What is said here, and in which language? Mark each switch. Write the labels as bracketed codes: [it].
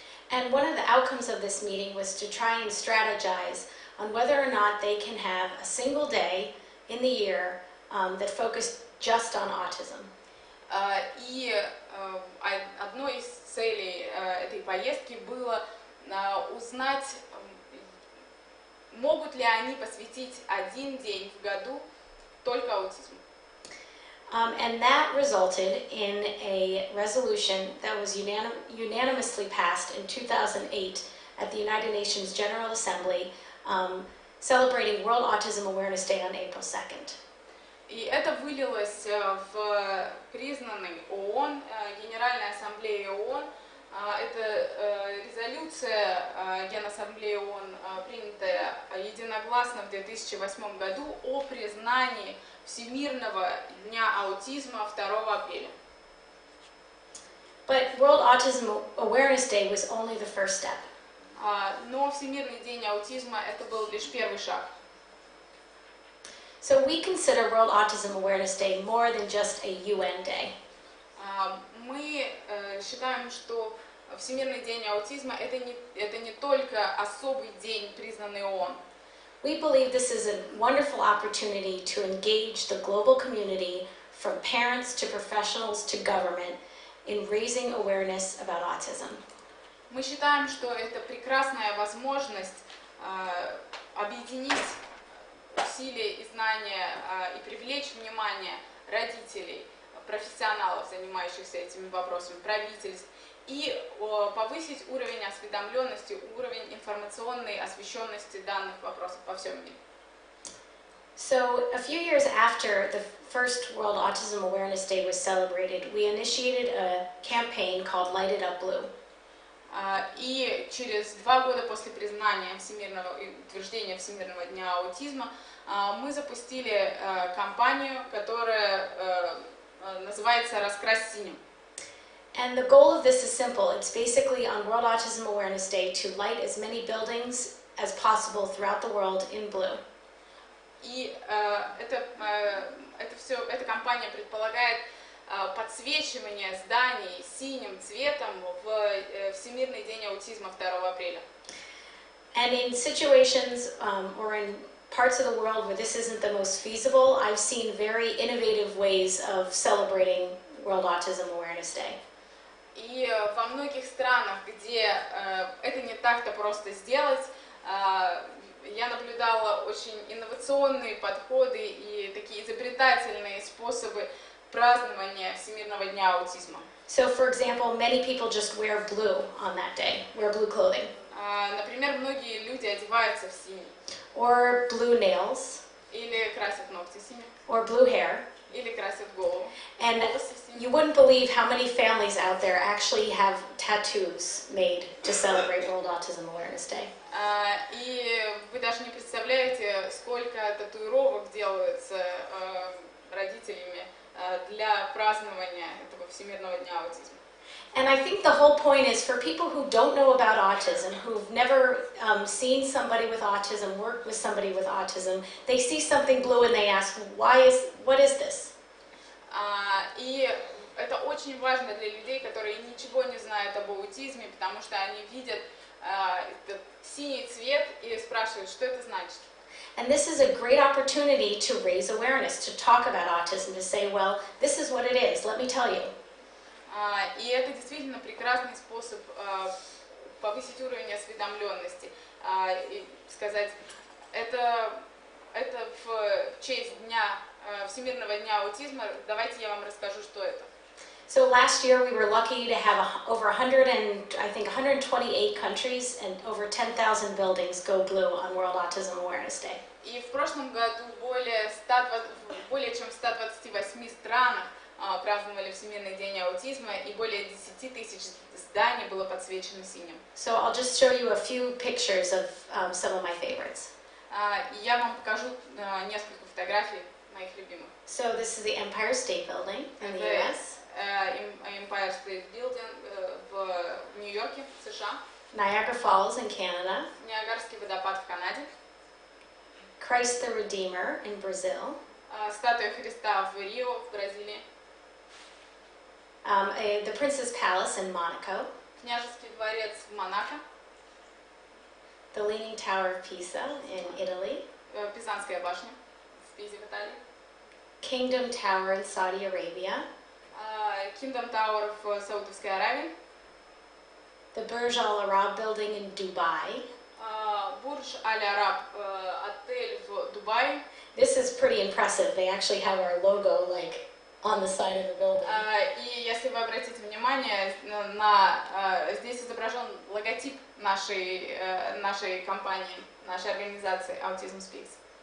[en] And one of the outcomes of this meeting was to try and strategize on whether or not they can have a single day in the year that focused just on autism. [ru] И одной из целей этой поездки было узнать, могут ли они посвятить один день в году только аутизму. [en] And that resulted in a resolution that was unanimously passed in 2008 at the United Nations General Assembly, celebrating World Autism Awareness Day on April 2nd. [ru] И это вылилось в признанный ООН, Генеральной Ассамблеей ООН. Это резолюция Генассамблеи ООН, принятая единогласно в 2008 году о признании Всемирного дня аутизма 2 апреля. [en] But World Autism Awareness Day was only the first step. [ru] Но Всемирный день аутизма это был лишь первый шаг. [en] So we consider World Autism Awareness Day more than just a UN day. [ru] Мы считаем, что Всемирный день аутизма это не только особый день, признанный ООН. [en] We believe this is a wonderful opportunity to engage the global community, from parents to professionals to government, in raising awareness about autism. [ru] Мы считаем, что это прекрасная возможность объединить усилия и знания и привлечь внимание родителей, профессионалов, занимающихся этими вопросами, правительств, и повысить уровень осведомленности, уровень информационной освещенности данных вопросов по всему миру. [en] So, a few years after the first World Autism Awareness Day was celebrated, we initiated a campaign called Light It Up Blue. [ru] И через 2 года после признания Всемирного и утверждения Всемирного дня аутизма мы запустили кампанию, которая называется «Раскрась синим». [en] And the goal of this is simple. It's basically on World Autism Awareness Day to light as many buildings as possible throughout the world in blue. [ru] И эта кампания предполагает подсвечивание зданий синим цветом в Всемирный день аутизма 2 апреля. [en] And in situations or in parts of the world where this isn't the most feasible, I've seen very innovative ways of celebrating World Autism Awareness Day. [ru] И во многих странах, где это не так-то просто сделать, я наблюдала очень инновационные подходы и такие изобретательные способы празднования Всемирного дня аутизма. [en] So, for example, many people just wear blue on that day, wear blue clothing. [ru] Например, многие люди одеваются в синий. [en] Or blue nails. [ru] Или красят ногти синим. [en] Or blue hair. [ru] Или красят голову. [en] And you wouldn't believe how many families out there actually have tattoos made to celebrate World Autism Awareness Day. [ru] И вы даже не представляете, сколько татуировок делаются родителями для празднования этого Всемирного дня аутизма. [en] And I think the whole point is for people who don't know about autism, who've never seen somebody with autism, worked with somebody with autism, they see something blue and they ask, what is this? [ru] И это очень важно для людей, которые ничего не знают об аутизме, потому что они видят этот синий цвет и спрашивают, что это значит. [en] And this is a great opportunity to raise awareness, to talk about autism, to say, well, this is what it is, let me tell you. [ru] И это действительно прекрасный способ повысить уровень осведомленности и сказать, это в честь Всемирного дня аутизма, давайте я вам расскажу, что это. [en] So last year we were lucky to have over 128 countries and over 10,000 buildings go blue on World Autism Awareness Day. [ru] И в прошлом году более чем в 128 странах праздновали Всемирный день аутизма, и более 10 тысяч зданий было подсвечено синим. [en] So I'll just show you a few pictures of some of my favorites. [ru] И я вам покажу несколько фотографий моих любимых. [en] So this is the Empire State Building in the US. [ru] Empire State Building в Нью-Йорке, США. [en] Niagara Falls in Canada. [ru] Ниагарский водопад в Канаде. [en] Christ the Redeemer in Brazil. [ru] Статуя Христа в Рио, в Бразилии. [en] The Prince's Palace in Monaco. [ru] Княжеский дворец в Монако. [en] The Leaning Tower of Pisa in Italy. [ru] Пизанская башня в Пизе, в Италии. [en] Kingdom Tower in Saudi Arabia. [ru] Kingdom Tower в Саудовской Аравии. [en] The Burj Al Arab building in Dubai. [ru] Бурдж Аль-Араб, отель в Дубае. [en] This is pretty impressive. They actually have our logo like on the side of the building. [ru] И если вы обратите внимание, здесь изображен логотип нашей компании, нашей организации AUTISM SPEAKS.